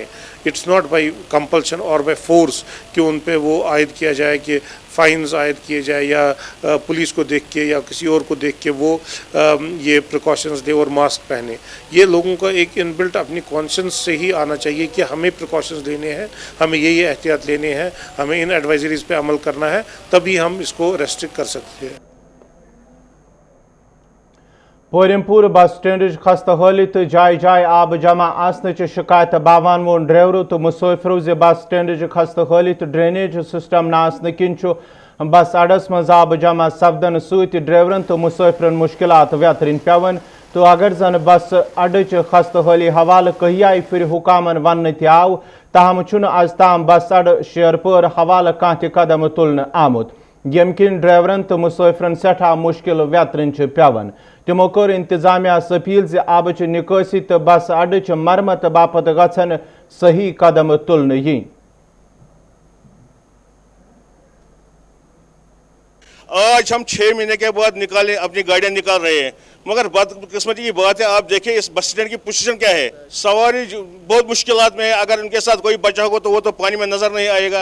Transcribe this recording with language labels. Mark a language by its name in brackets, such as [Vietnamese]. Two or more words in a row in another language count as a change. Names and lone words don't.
[English] its not by compulsion [Urdu] और [English] by force [Urdu] کہ ان پہ وہ عائد کیا جائے کہ فائنز عائد کیے جائے یا پولیس کو دیکھ کے یا کسی اور کو دیکھ کے وہ یہ پریکاشنز دے اور ماسک پہنے. یہ لوگوں کا ایک ان بلٹ اپنی کانشینس سے ہی آنا چاہیے کہ ہمیں پریکاشنز لینے ہیں، ہمیں یہ احتیاط لینے ہیں، ہمیں ان ایڈوائزریز پہ عمل کرنا ہے، تبھی ہم اس کو ریسٹرکٹ کر سکتے ہیں. [Kashmiri] पोरिमपुर बस स्टैंड खस्त हाली तो जाय जाय आब जमा आसन शिकायत बावान वोन ड्राइवरों तो मुसाफिरों से बस स्टैंड खस्त हाली तो [English] drainage system [Kashmiri] नासन किन बस अडस मज आब जमा सपदन सत ड्राइवरन तो मुसाफिरन मुश्किलात व्यतरन पेवन। तो अगर जन बस अड खस्त हाली हवाले कहिया फिर हुकामन वन आव तहम आज ताम बस अड शेरपुर हवाले कह कदम तुलन आमुत यम किन ड्राइवरन तो मुसाफिरन सठा मुश्किल व्यतरन पेवन। तमो कर इंतजामिया अपील जे आबच निकासी तो बस अड मरम्मत बापत गन सही कदम तुलन यी। [Urdu] آج ہم 6 مہینے کے بعد اپنی گاڑیاں نکال رہے ہیں، مگر بدقسمتی کی بات ہے، آپ دیکھیے اس بس اسٹینڈ کی پوزیشن کیا ہے. سواری بہت مشکلات میں ہے، اگر ان کے ساتھ کوئی بچہ ہوگا تو وہ تو پانی میں نظر نہیں آئے گا.